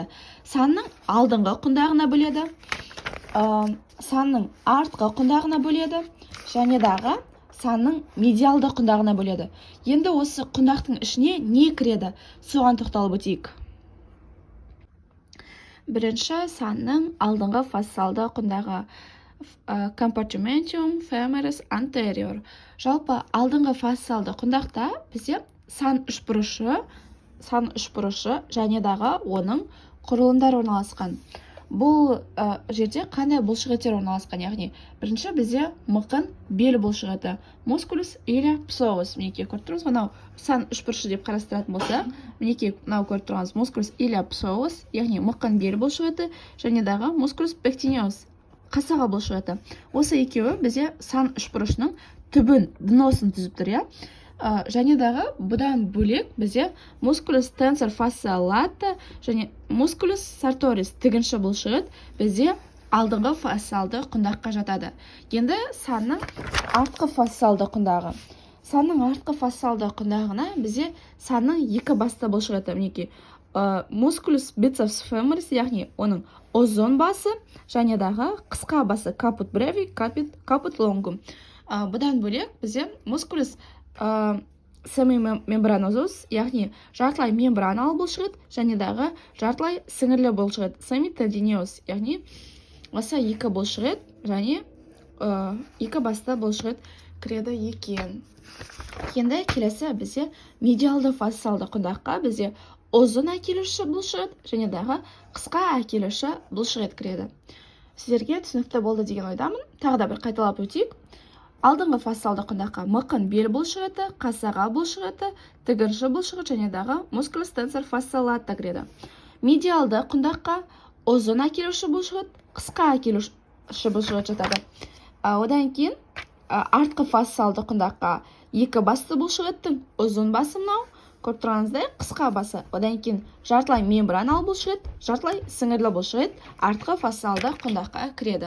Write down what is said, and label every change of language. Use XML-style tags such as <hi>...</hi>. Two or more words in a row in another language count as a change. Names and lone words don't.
<kk>Санның алдыңғы құндағына бөледі, санның артқы құндағына бөледі, және дағы санның медиалды құндағына бөледі. Енді осы құндақтың ішіне не кіреді? Соған тоқталып өтейік. бірінші санның алдыңғы фасциалды құндағы</kk> <la>compartimentum femoris anterior.</la> <kk>Жалпы алдыңғы фасциалды құндақта бізде сан үшбұрышы және дағы оның құрылымдары орналасқан. Бұл жерде қандай бұлшықеттер орналасқан, яғни бірінші бізде мықын бел бұлшықеті</kk> <la>musculus или psoas.</la> <kk>Мінекей көріп тұрмыз, мынау сан үшбұрышы деп қарастыратын болса, мінекей мынау көріп тұрғанымыз</kk> <la>musculus или psoas,</la> <kk>яғни мықын бел бұлшықеті және дағы</kk> <la>musculus pectineus,</la> <kk>қасаға бұлшықеті. Осы екеуі бізде сан үшбұрышының түбін, дносын түзіп тұр, иә. Және дағы бұдан бөлек бізде</kk> <la>musculus tensor fascia lata</la> <kk>және</kk> <la>musculus sartoris</la> <kk>тігінші бұлшықет бізде алдыңғы фасциалды құндаққа жатады. Енді санның артқы фасциалды құндағы. Санның артқы фасциалды құндағына бізде санның екі басты бұлшықеті, мінекей</kk> <la>musculus biceps femoris,</la> <kk>яғни оның ұзын басы және дағы қысқа басы</kk> <la>caput brevi, caput longum.</la> <kk>Бұдан бөлек бізде</kk> <la>musculus semimembranosus,</la> <kk>яғни жартылай мембраналы бұлшықет және дағы жартылай сіңірлі бұлшықет semitendinous, яғни осы екі бұлшықет және екі басты бұлшықет кіреді екен. Енді келесі бізде медиалды фасциалды құндаққа бізде ұзын әкелуші бұлшықет және дағы қысқа әкелуші бұлшықет кіреді. Сіздерге түсінікті болды деген ойдамын. Тағы да бір қайталап өтейік. Алдыңғы фасциалды құндаққа мықын бел бұлшықеті, қасаға бұлшықеті, тігінші бұлшықет және дағы</kk> <la>musculus tensor fascia lata</la> <kk>кіреді. Медиалды құндаққа ұзын әкелуші бұлшықет, қысқа әкелуші бұлшықет жатады. Одан кейін артқы фасциалды құндаққа екі басты бұлшықеттің ұзын басы мынау, көріп тұрғаныңыздай қысқа басы. Одан кейін жартылай мембраналы бұлшықет, жартылай сіңірлі бұлшықет артқы фасциалды құндаққа кіреді.</kk>